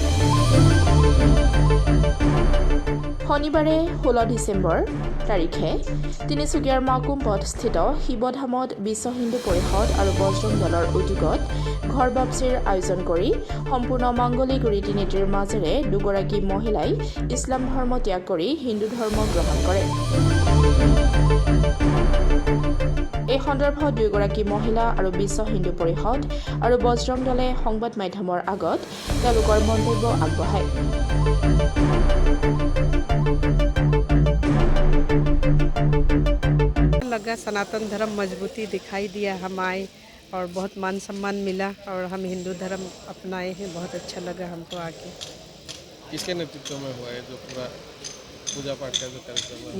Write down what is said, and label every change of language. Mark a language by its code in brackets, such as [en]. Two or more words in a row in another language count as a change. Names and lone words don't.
[as] শনিবাৰে 16 ডিচেম্বৰ তাৰিখে তিনিচুকীয়াৰ মাকুম পথস্থিত শিৱধামত বিশ্ব হিন্দু পৰিষদ আৰু বজৰং দলৰ উদ্যোগত ঘৰ বাপচিৰ আয়োজন কৰি সম্পূৰ্ণ মাংগলিক ৰীতি নীতিৰ মাজেৰে দুগৰাকী মহিলাই ইছলাম ধৰ্ম ত্যাগ কৰি হিন্দু ধৰ্ম গ্ৰহণ কৰে। এই সন্দৰ্ভত দুয়োগৰাকী মহিলা আৰু বিশ্ব হিন্দু পৰিষদ আৰু বজৰং দলে সংবাদ মাধ্যমৰ আগত তেওঁলোকৰ মন্তব্য আগবঢ়ায়। [hi] लगा सनातन धर्म मजबूती दिखाई दिया हम आए और बहुत मान सम्मान मिला और हम हिंदू धर्म अपनाए हैं। बहुत अच्छा लगा हमको आके। किसके नेतृत्व में हुआ है जो पूरा पूजा पाठ का जो कार्यक्रम